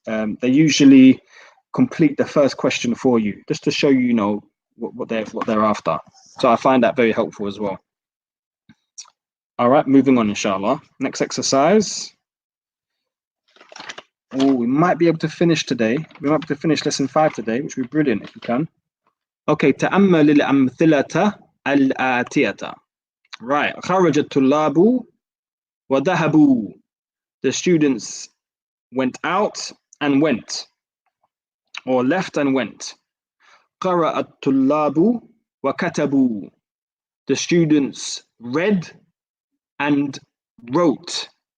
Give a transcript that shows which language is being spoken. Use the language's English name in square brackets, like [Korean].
[English] They usually complete the first question for you, just to show you, you know, what they're after. So I find that very helpful as well. All right, moving on, inshallah. Next exercise. Oh, we might be able to finish today. We might be able to finish lesson 5 today, which would be brilliant if we can. Okay, [Arabic] تأمل الأمثلة الآتية. [English] Right, [Arabic] خرج الطلاب وذهبوا. [English] The students went out and went, or left and went. [Arabic] قرأ الطلاب وكتبوا. [English] The students read and wrote.